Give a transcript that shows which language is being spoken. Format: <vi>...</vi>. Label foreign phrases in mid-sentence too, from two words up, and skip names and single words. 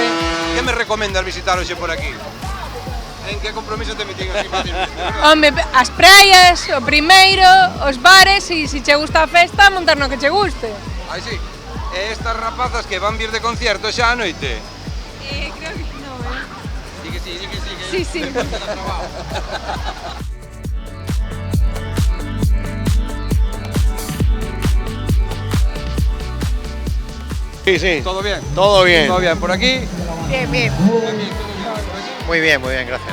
<gl>Que me recomendas visitar hoxe por aquí? En que compromiso te metín aquí fácilmente? Home, as praias, o primeiro, os bares, e se che gusta a festa, montar no que che guste. Ai, sí. E estas rapazas que van vir de concierto xa a noite?</gl> <es>Creo que no,</es> <gl>Di que sí, di que sí. Sí, sí. Sí, sí.</gl> <es>¿Todo bien? Todo bien. Todo bien, por aquí. Bien, bien. Muy bien, gracias.</es>